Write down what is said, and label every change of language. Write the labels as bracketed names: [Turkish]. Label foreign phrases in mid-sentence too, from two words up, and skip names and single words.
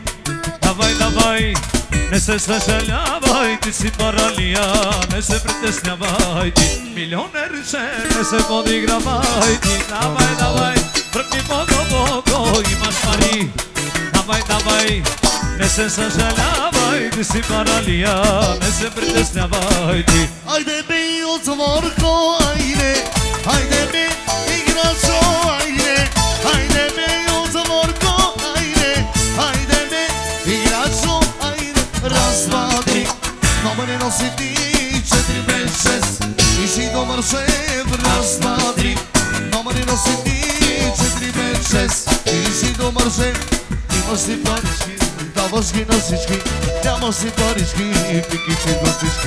[Bulgarian] Давай, давай, не се съжалявай, ти си паралия, не се притеснявай, ти милионерче, не се подигравай, ти давай, давай, пръкни по-дълбоко, имаш пари. Давай, давай, не се съжалявай, ти си паралия, не се притеснявай, ти. [Serbian] Ajde mi otvorko, ajde, ajde mi igračo, ajde, ajde mi otvorko, ajde, ajde mi igračo, ajde. [Bulgarian] Раз, два, три, номер носи ти, 4, 5, 6, и си добър шеф. Раз, два, три, номер носи ти, 4, 5, 6, и си добър шеф. Имаш си парички, даваш ги на всички, нямаш си парички, пики си до всички.